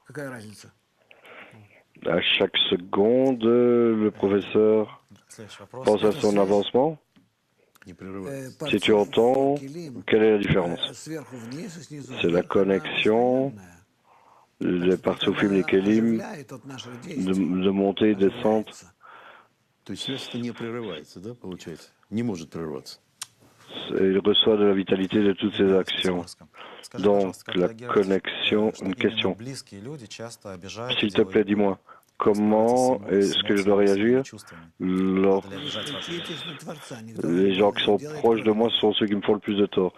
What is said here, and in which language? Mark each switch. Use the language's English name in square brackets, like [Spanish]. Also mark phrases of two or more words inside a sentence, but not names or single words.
[French] À chaque seconde, le professeur pense à son avancement. Si tu entends, quelle est la différence? C'est la connexion des Parsoufim, les Kélim, de montée et descente. [Russian] То есть связь-то не прерывается, да, получается? Не может прерваться. [French] Il reçoit de la vitalité de toutes ses actions. Donc, la connexion, une question. S'il te plaît, dis-moi, comment est-ce que je dois réagir lorsque les gens qui sont proches de moi sont ceux qui me font le plus de tort?